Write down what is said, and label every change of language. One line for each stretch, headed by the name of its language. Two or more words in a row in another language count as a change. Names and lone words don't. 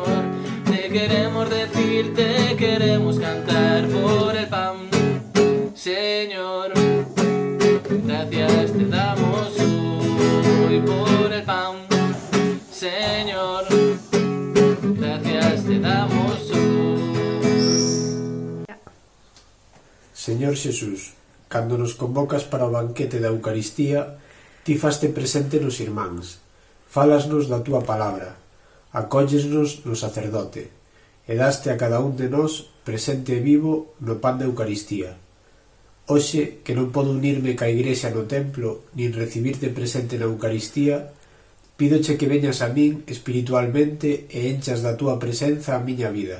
Spanish: Te queremos decir, te queremos cantar por el pan, Señor. Gracias te damos hoy por el pan, Señor. Gracias te damos hoy.
Galician: Señor Xesús, cando nos convocas para o banquete da Eucaristía, ti faste presente nos irmáns, falasnos da túa palabra, acóllesnos no sacerdote, e daste a cada un de nós presente e vivo no pan da Eucaristía. Hoxe, que non podo unirme ca Igrexa no templo, nin recibirte presente na Eucaristía, pídoche que veñas a min espiritualmente e enchas da túa presenza a miña vida.